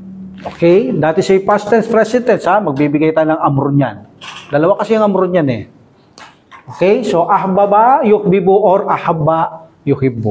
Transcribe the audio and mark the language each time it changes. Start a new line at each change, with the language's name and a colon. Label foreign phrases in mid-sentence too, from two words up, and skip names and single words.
English: Okay? That is a past tense, present tense, ha?
Filipino: Magbibigay tayo ng amrun yan. Dalawa kasi yung amrun yan eh.
English: Okay? So,
Arabic: أحبب يحب or أحب يحب.